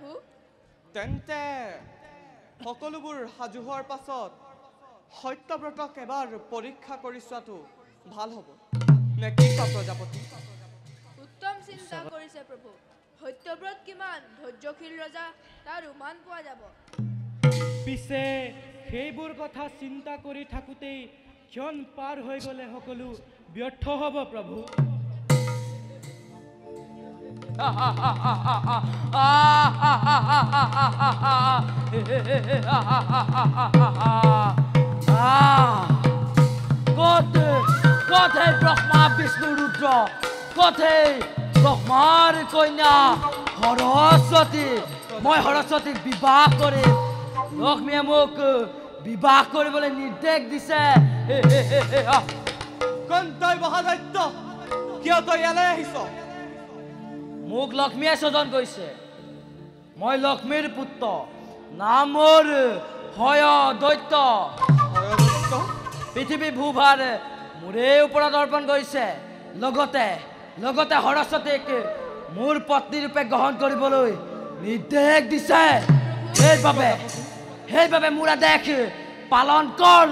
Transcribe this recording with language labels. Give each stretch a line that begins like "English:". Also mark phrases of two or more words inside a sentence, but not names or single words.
Assamese: তেন্তে সকলোবোৰ সাজু হোৱাৰ পাছত সত্যব্ৰতক এবাৰ পৰীক্ষা কৰি চোৱাটো ভাল হ'ব নে কি কোৱা প্ৰজাপতি উত্তম চিন্তা কৰিছে প্ৰভু সত্যব্ৰত কিমান ধৈৰ্যশীল ৰজা তাৰ উমান পোৱা যাব পিছে সেইবোৰ কথা চিন্তা কৰি থাকোঁতেই ক্ষণ পাৰ হৈ গ'লে সকলো ব্যৰ্থ হ'ব প্ৰভু কʼত ব্ৰহ্মা বিষ্ণু ৰুদ্ৰ কʼত ব্ৰহ্মাৰ কইনা সৰস্বতী মই সৰস্বতী বিবাহ কৰি লক্ষ্মীয়ে মোক বিবাহ কৰিবলৈ নিৰ্দেশ দিছে কোন তই মহাদৈত্য কিয় তই ইয়ালৈ আহিছ মোক লক্ষ্মীয়ে স্বজন কৰিছে মই লক্ষ্মীৰ পুত্ৰ নাম মোৰ হয় দৈত্য পৃথিৱী ভূভাৰ মোৰে ওপৰত অৰ্পণ কৰিছে লগতে সৰস্বতীক মোৰ পত্নী ৰূপে গ্ৰহণ কৰিবলৈ নিৰ্দেশ দিছে সেইবাবে মোৰ আদেশ পালন কৰ